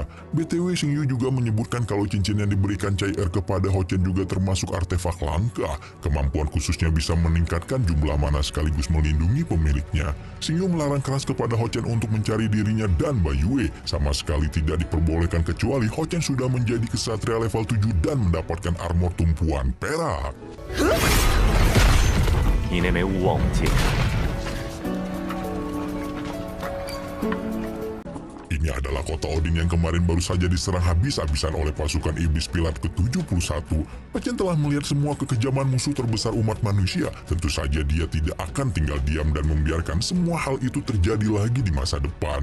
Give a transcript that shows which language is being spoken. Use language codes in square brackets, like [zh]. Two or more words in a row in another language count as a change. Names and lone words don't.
[id] BTW, Xing Yu juga menyebutkan kalau cincin yang diberikan Cai Er kepada Ho Chen juga termasuk artefak langka. Kemampuan khususnya bisa meningkatkan jumlah mana sekaligus melindungi pemiliknya. Xing Yu melarang keras kepada Ho Chen untuk mencari dirinya dan Bai Yue. Sama sekali tidak diperbolehkan kecuali Ho Chen sudah menjadi kesatria level 7 dan mendapatkan armor tumpuan perak. [zh] 你那枚勿忘我戒指， [id] Ini adalah kota Odin yang kemarin baru saja diserang habis-habisan oleh pasukan iblis pilar ke-71. Ho Chen telah melihat semua kekejaman musuh terbesar umat manusia. Tentu saja dia tidak akan tinggal diam dan membiarkan semua hal itu terjadi lagi di masa depan.